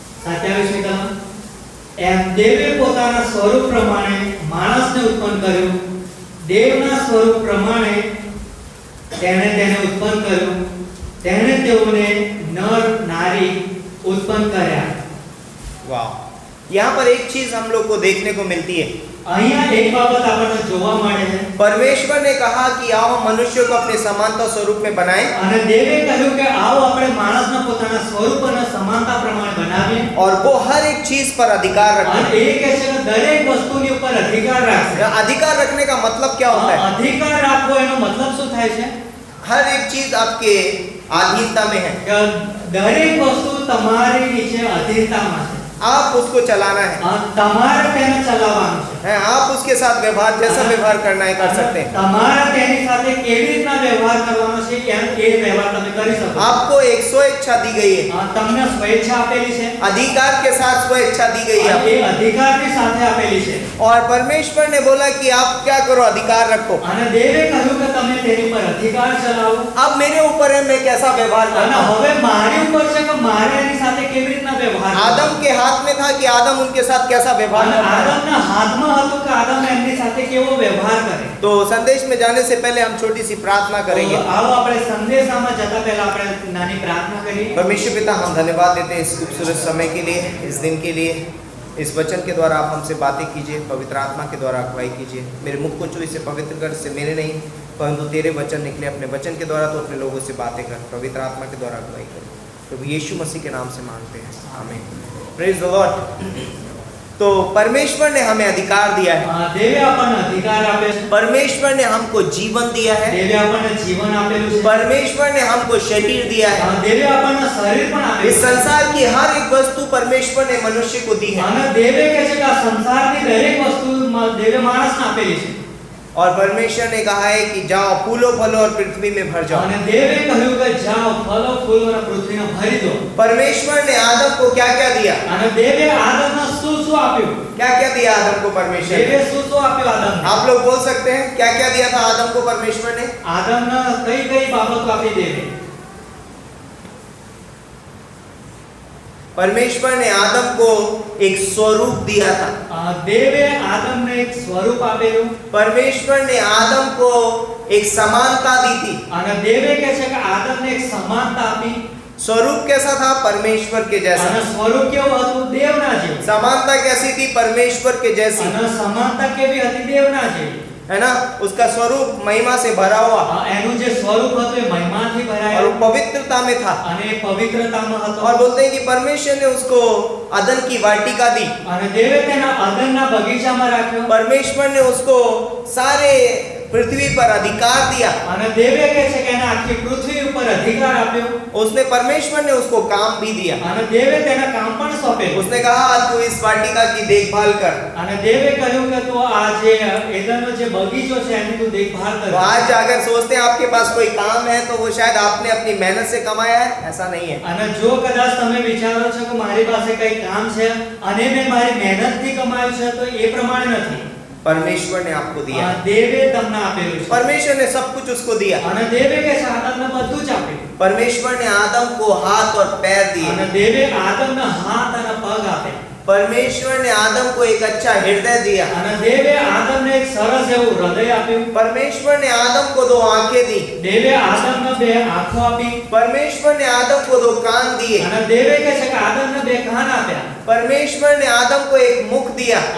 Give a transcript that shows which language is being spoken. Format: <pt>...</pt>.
<gu>27મી કલમ। એમ દેવે પોતાના સ્વરૂપ પ્રમાણે માણસને ઉત્પન્ન કર્યું, દેવના સ્વરૂપ પ્રમાણે તેણે તેને ઉત્પન્ન કર્યું, તેણે તેઓને નર નારી उत्पन्न કર્યા।</gu> <hi>वाह, यहाँ पर एक चीज हम लोग को देखने को मिलती है।</hi> <gu>અહીંયા એક બાબત આપણને જોવા મળે છે।</gu> <hi>परमेश्वर ने कहा कि आओ मनुष्य को अपने समानता स्वरूप में बनाएं</hi> <gu>અને દેવે કહ્યું કે આવો આપણે માણસને પોતાના સ્વરૂપ અને સમાનતા પ્રમાણે બનાવીએ</gu> <hi>और वो हर एक चीज पर अधिकार रखें।</hi> <gu>અને એ કહે છે કે દરેક વસ્તુની ઉપર અધિકાર રાખશે।</gu> <hi>अधिकार रखने का मतलब क्या होता है?</hi> <gu>અધિકાર રાખવો એનો મતલબ શું થાય છે?</gu> <hi>हर एक चीज आपके अधीनता में है,</hi> <gu>કે દરેક વસ્તુ તમારી નીચે અધીનતામાં છે।</gu> <hi>आप उसको चलाना है,</hi> <gu>તમારે તેને ચલાવવાનું છે।</gu> <hi>आप उसके साथ व्यवहार जैसा व्यवहार करना है कर सकते हैं।</hi> <gu>તમારે તેની સાથે કેવી રીતના વ્યવહાર કરવાનો છે એ વ્યવહાર તમે કરી શકો।</gu> <hi>आपको एक स्व इच्छा दी गई है,</hi> <gu>તમને સ્વેચ્છા આપેલી છે,</gu> <hi>अधिकार के साथ स्व इच्छा दी गई है</hi> <gu>એ અધિકારની સાથે આપેલી છે।</gu> <hi>और परमेश्वर ने बोला कि आप क्या करो, अधिकार रखो।</hi> <gu>અને દેવે કહ્યું કે તમે તેની પર અધિકાર ચલાવો।</gu> <hi>अब मेरे ऊपर है मैं कैसा व्यवहार</hi> <gu>અને</gu> <hi>करना।</hi> <gu>હવે મારી ઉપર છે કે મારે એની સાથે કેવી રીતના વ્યવહાર કરવો।</gu> <hi>आदम के हाथ में था कि आदम उनके साथ कैसा व्यवहार</hi> <gu>અને</gu> <hi>करता है।</hi> <gu>આદમના હાથમાં હતું કે આદમ એમની સાથે કેવો વ્યવહાર કરે।</gu> <hi>तो संदेश में जाने से पहले हम छोटी सी प्रार्थना करेंगे।</hi> <gu>તો આવો આપણે સંદેશામાં જતા પહેલા આપણે નાની પ્રાર્થના કરીએ।</gu> <hi>परमेश्वर पिता, हम धन्यवाद देते हैं इस खूबसूरत समय के लिए, इस दिन के लिए। इस वचन के द्वारा आप हमसे बातें कीजिए, पवित्र आत्मा के द्वारा अगुवाई कीजिए। मेरे मुख को छू, इसे पवित्र कर, इससे मेरे नहीं परंतु तेरे वचन निकले। अपने वचन के द्वारा तो अपने लोगों से बातें कर, पवित्र आत्मा के द्वारा अगुवाई कर। प्रभु यीशु मसीह के नाम से मांगते हैं, आमीन। Praise the Lord. तो परमेश्वर ने हमें अधिकार दिया है,</hi> <gu>દેવે આપણને અધિકાર આપે છે।</gu> <hi>परमेश्वर ने हमको जीवन दिया है,</hi> <gu>દેવે આપણને જીવન આપેલું છે।</gu> <hi>परमेश्वर ने हमको शरीर दिया है।</hi> <gu>દેવે આપણને શરીર પણ આપેલું</gu> <hi>इस</hi> <gu>છે।</gu> <hi>संसार की हर एक वस्तु परमेश्वर ने मनुष्य को दी है</hi> <gu>અને દેવે કહે છે કે આ સંસારની દરેક વસ્તુ દેવે માણસને આપેલી છે।</gu> <hi>और परमेश्वर ने कहा है कि जाओ फूलो फलो और पृथ्वी में भर जाओ।</hi> <gu>અને દેવે કહ્યું કે જાઓ ફળો ફૂલો અને પૃથ્વીને ભરી દો।</gu> <hi>परमेश्वर ने आदम को क्या क्या दिया?</hi> <gu>અને દેવે આદમને શું શું શું આપ્યું?</gu> <hi>क्या क्या दिया आदम को परमेश्वर</hi> <gu>દેવે</gu> <hi>ने?</hi> <gu>શું આપ્યું આદમને?</gu> <hi>आप लोग बोल सकते हैं क्या क्या दिया था आदम को परमेश्वर ने?</hi> <gu>આદમને કઈ કઈ બાબતો આપી દેવે?</gu> <hi>परमेश्वर ने आदम को एक स्वरूप दिया था।</hi> <gu>દેવે આદમને એક સ્વરૂપ આપેલું</gu> <hi>परमेश्वर ने आदम को एक समानता दी थी।</hi> <gu>અને દેવે કહે છે કે આદમને એક સમાનતા આપી</gu> <hi>स्वरूप कैसा था? परमेश्वर के जैसा।</hi> <gu>અને સ્વરૂપ કેવું હતું? દેવના જેવું।</gu> <hi>समानता कैसी थी? परमेश्वर के जैसी,</hi> <gu>અને સમાનતા કેવી હતી? દેવના જેવી।</gu> <hi>है ना? उसका स्वरूप महिमा से भरा हुआ</hi> <gu>એનું જે સ્વરૂપ હતું એ મહિમાથી</gu> <hi>और</hi> <gu>ભરાયેલું</gu> <hi>वो पवित्रता में था।</hi> <gu>અને એ પવિત્રતામાં હતો।</gu> <hi>और बोलते हैं कि परमेश्वर ने उसको अदन की वाटिका दी।</hi> <gu>અને દેવે તેના અદનના બગીચામાં રાખ્યો</gu> <hi>परमेश्वर ने उसको सारे पृथ्वी पर अधिकार दिया।</hi> <gu>અને દેવે કહે છે કે એને આખી પૃથ્વી ઉપર અધિકાર આપ્યો</gu> <hi>उसने परमेश्वर ने उसको काम भी दिया।</hi> <gu>અને દેવે તેને કામ પણ સોંપેલું</gu> <hi>उसने कहा तू इस वाटिका की देखभाल कर।</hi> <gu>અને દેવે કહ્યું કે તું આ જે એદનનો જે બગીચો છે એની તું દેખભાલ</gu> <hi>तो</hi> <gu>કર।</gu> <hi>आज अगर सोचते हैं आपके पास कोई काम है तो वो शायद आपने अपनी मेहनत से कमाया है, ऐसा नहीं है।</hi> <gu>અને જો કદાચ તમે વિચારો છો કે મારી પાસે કઈ કામ છે અને મેં મારી મહેનતથી કમાયું છે તો એ પ્રમાણે નથી।</gu> <hi>परमेश्वर ने आपको दिया।</hi> <gu>દેવે તમને આપેલું છે</gu> <hi>परमेश्वर ने सब कुछ उसको दिया।</hi> <gu>અને દેવે કે છે આદમને બધું જ આપ્યું</gu> <hi>परमेश्वर ने आदम को हाथ और पैर दिए।</hi> <gu>અને દેવે આદમને હાથ અને પગ આપે</gu> <hi>परमेश्वर ने आदम को एक अच्छा हृदय दिया।</hi> <gu>અને દેવે આદમને એક સરસ એવું હૃદય આપ્યું।</gu> <hi>परमेश्वर ने आदम को 2 आंखें दी।</hi> <gu>દેવે આદમને 2 આંખો આપી</gu> <hi>परमेश्वर ने आदम को 2 कान दिए।</hi> <gu>અને દેવે કહે છે કે આદમને 2 કાન આપ્યા</gu> <hi>परमेश्वर ने आदम को एक मुख दिया।</hi>